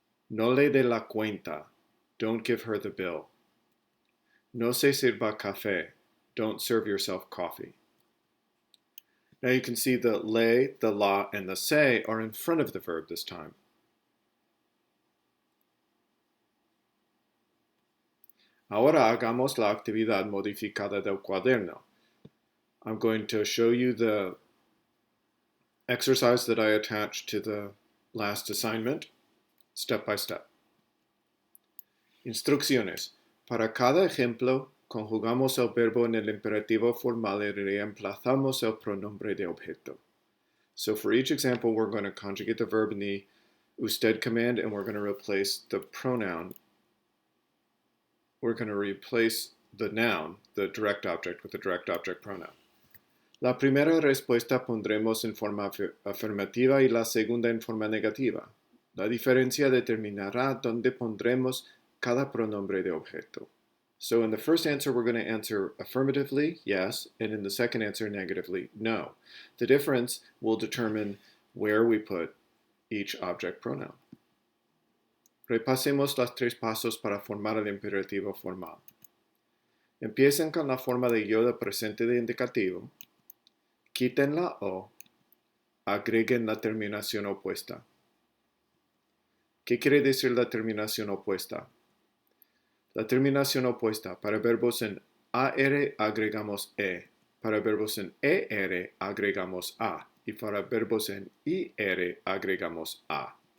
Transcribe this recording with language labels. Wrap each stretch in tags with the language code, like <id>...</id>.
<es>No le dé la cuenta,</es> <en>don't give her the bill.</en> <es>No se sirva café,</es> <en>don't serve yourself coffee. Now you can see the le, the la, and the se are in front of the verb this time.</en> <es>Ahora hagamos la actividad modificada del cuaderno.</es> <en>I'm going to show you the exercise that I attached to the last assignment, step by step.</en> <es>Instrucciones. Para cada ejemplo, conjugamos el verbo en el imperativo formal y reemplazamos el pronombre de objeto.</es> <en>So for each example, we're going to conjugate the verb in the usted command, and we're going to replace the pronoun. We're going to replace the noun, the direct object, with the direct object pronoun.</en> <es>La primera respuesta pondremos en forma afirmativa y la segunda en forma negativa. La diferencia determinará dónde pondremos cada pronombre de objeto.</es> <en>So in the first answer, we're going to answer affirmatively, yes, and in the second answer, negatively, no. The difference will determine where we put each object pronoun.</en> <es>Repasemos los tres pasos para formar el imperativo formal. Empiecen con la forma de yo de presente de indicativo. Quiten la O, agreguen la terminación opuesta. ¿Qué quiere decir la terminación opuesta? La terminación opuesta, para verbos en AR agregamos E, para verbos en ER agregamos A, y para verbos en IR agregamos A.</es>